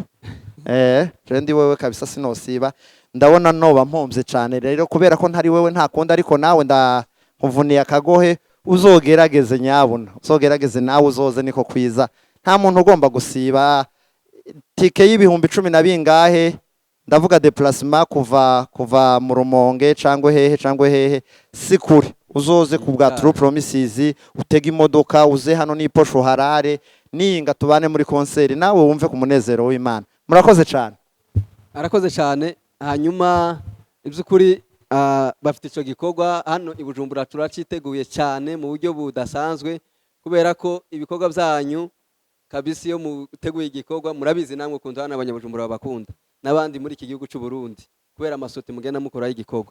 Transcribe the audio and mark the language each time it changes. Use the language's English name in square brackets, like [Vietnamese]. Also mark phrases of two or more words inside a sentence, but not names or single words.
[Rundi] Jewe ndi wewe kabisa sinosiba. Ndabona noba mpomvye cyane rero, kubera ko ntari wewe ntakunda, ariko nawe ndakuvuniye akagohe, uzogerageze nyabuna, uzogerageze nawe uzoze, niko kwiza. Nta muntu ugomba gusiba. Tike y'ibihumbi 10 na bingahe, ndavuga déplacement kuva mu Rumonge cyangwa hehe sikuri. Uzoze ku bwa True Promises, utega imodoka uze hano n'iposho harare, ninga tubane muri concert, nawe wumve ku munezero w'Imana. Murakoze cyane. Arakoze cyane. Hanyuma iby'ukuri bafite icyo gikorwa hano i Bujumbura, turaciteguye cyane mu buryo budasanzwe, kubera ko ibikorwa byanyu kabisi iyo muteguye igikorwa murabizi namwe ukunda hano abanyabujumbura babakunda, n'abandi muri iki gihugu cy'u Burundi, kubera amasoti mugenda mukora y'igikorwa.